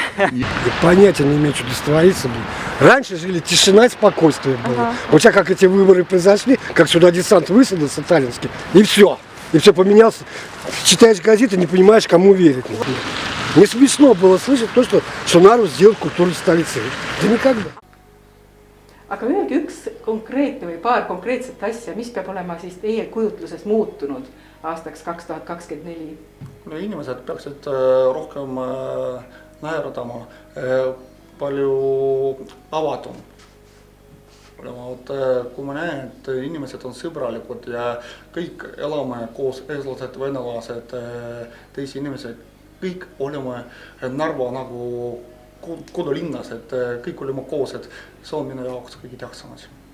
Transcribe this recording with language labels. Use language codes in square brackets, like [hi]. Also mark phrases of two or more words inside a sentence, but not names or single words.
[ru] Понятия не имею, что здесь творится. Раньше жили тишина и спокойствие было. Вот сейчас как эти выборы произошли, как сюда десант высадился сталинский, и все. И все поменялось. Читаешь газеты, не понимаешь, кому верить. Не смешно было слышать то, что Нарву сделать культурной столицей. Да никогда. [et] Aga öelge üks konkreetne või paar konkreetset asja, mis peab olema siis teie kujutluses muutunud aastaks 2024? No inimesed peaksid rohkem naeratama, palju avatum. Kui ma näen, et inimesed on sõbralikud ja kõik elame koos, eestlased, venelased, teisi inimesed, kõik oleme Narva nagu kodulinnas, et kõik oleme koos, et see on minu jaoks kõige tähtsam asi.